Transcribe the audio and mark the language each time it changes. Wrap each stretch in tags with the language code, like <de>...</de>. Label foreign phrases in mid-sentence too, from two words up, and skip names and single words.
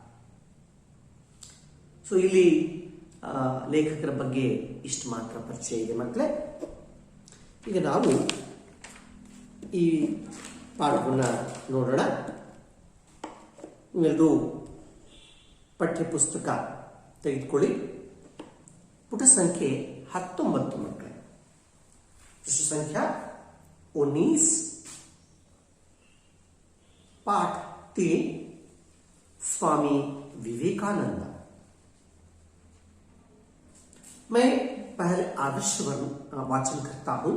<kn>ಸೊ ಇಲ್ಲಿ ಲೇಖಕರ ಬಗ್ಗೆ ಇಷ್ಟು ಮಾತ್ರ ಪರಿಚಯ ಇದೆ ಮಕ್ಕಳೇ. ಈಗ ನಾವು ಈ ಪಾಠವನ್ನು ನೋಡೋಣ. ನೀವೆಲ್ಲರೂ ಪಠ್ಯಪುಸ್ತಕ ತೆಗೆದುಕೊಳ್ಳಿ. ಪುಟ ಸಂಖ್ಯೆ 19 ಮಕ್ಕಳೇ.</kn> <hi>पृष्ठ संख्या 19, पाठ 3, स्वामी विवेकानंद। मैं पहले आदर्श वाचन करता हूं।</hi>